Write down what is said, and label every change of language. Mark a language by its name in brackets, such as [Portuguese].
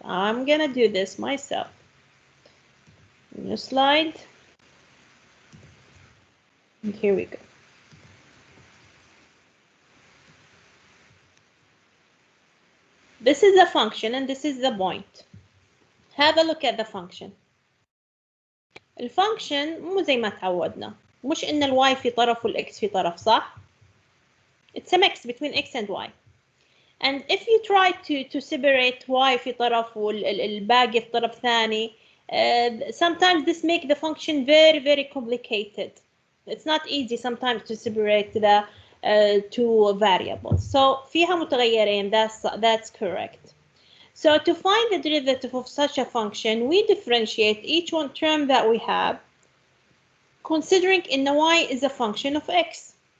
[English] I'm gonna do this myself. New slide. And here we go. This is the function and this is the point. Have a look at the function. [Arabic] الفانكشن مو زي ما تعودنا. مش إن الواي في طرف والإكس في طرف صح؟ [English] It's a mix between x and y. And if you try to separate y [Arabic] في طرف والباقي في طرف ثاني, [English] sometimes this makes the function very complicated. It's not easy sometimes to separate the two variables. So [Arabic] فيها متغيرين, [English] that's correct. So to find the derivative of such a function, we differentiate each one term that we have, considering in the y is a function of x.